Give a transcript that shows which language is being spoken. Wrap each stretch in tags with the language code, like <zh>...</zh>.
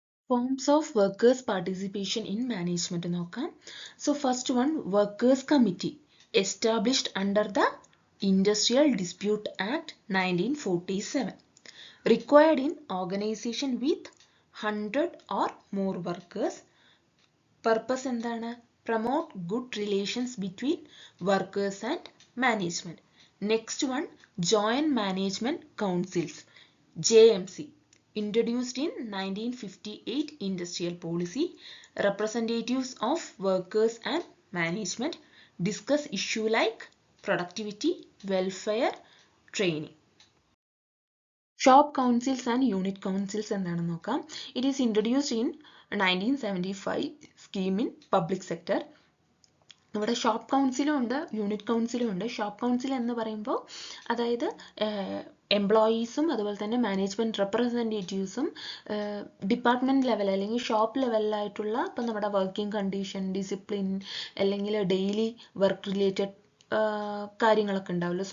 <ml>Forms of workers participation in management നോക്കാം.</ml> <en>So first one, workers committee established under the industrial dispute act 1947, required in organization with 100 or more workers. Purpose എന്താണ്? Promote good relations between workers and management. Next one, joint management councils, JMC, introduced in 1958 industrial policy. Representatives of workers and management discuss issue like productivity, welfare, training. Shop councils and unit councils</en> <ml>എന്താണെന്ന് നോക്കാം.</ml> <en>It is introduced in 1975 scheme in public sector.</en> <ml>ഇവിടെ shop കൗൺസിലും ഉണ്ട്, unit കൗൺസിലും ഉണ്ട്. Shop council എന്ന് പറയുമ്പോൾ അതായത് എംപ്ലോയീസും അതുപോലെ തന്നെ മാനേജ്മെന്റ് റെപ്രസെൻറ്റേറ്റീവ്സും ഡിപ്പാർട്ട്മെന്റ് ലെവൽ അല്ലെങ്കിൽ ഷോപ്പ് ലെവലിലായിട്ടുള്ള ഇപ്പം നമ്മുടെ വർക്കിംഗ് കണ്ടീഷൻ, ഡിസിപ്ലിൻ അല്ലെങ്കിൽ ഡെയിലി വർക്ക് റിലേറ്റഡ് കാര്യങ്ങളൊക്കെ ഉണ്ടാവില്ല.</ml>